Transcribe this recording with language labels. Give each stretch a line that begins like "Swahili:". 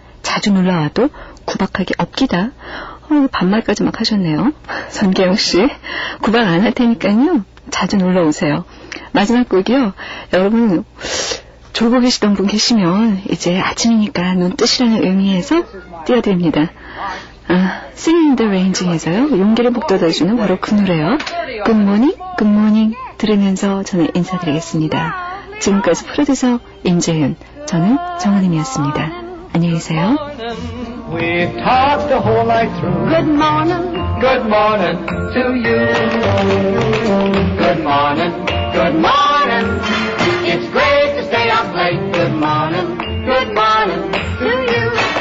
Korean: 자주 놀러와도 구박하기 없기다. 반말까지 막 하셨네요. 전계영 씨, 구박 안 할 테니까요. 자주 놀러오세요. 마지막 곡이요. 여러분, 졸고 계시던 분 계시면 이제 아침이니까 눈 뜨시라는 의미에서 띄워드립니다. 아, Singing in the Rain에서요. 용기를 북돋아주는 바로 그 노래요.
English: Good morning, good morning
Korean: 들으면서 저는 인사드리겠습니다. 지금까지 프로듀서 임재윤, 저는 정은임이었습니다. 안녕히 계세요.
English: We talked the whole night through. Good morning, good morning to you. Good morning, good morning. It's great to stay up late. Good morning, good morning to you.